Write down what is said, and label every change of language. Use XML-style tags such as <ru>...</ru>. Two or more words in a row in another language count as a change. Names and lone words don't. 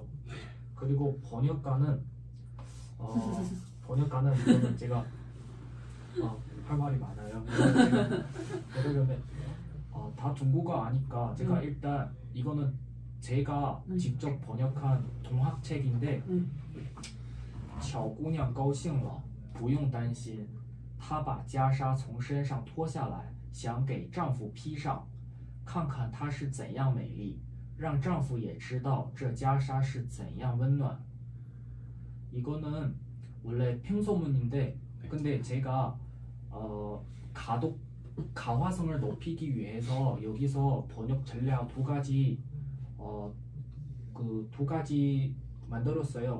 <ko>그리고 번역가는 이거는 제가 할 말이 많아요. 그러면 다 중국어 아니까 제가 일단 이거는 제가 직접 번역한 동학책인데</ko> <zh>巧姑娘高兴了，不用担心。她把袈裟从身上脱下来，想给丈夫披上，看看她是怎样美丽，让丈夫也知道这袈裟是怎样温暖。</zh> <ko>이거는 원래 평소문인데 근데 제가 가화성을 높이기 위해서 여기서 번역 전략 두 가지 두 가지 만들었어요.</ko>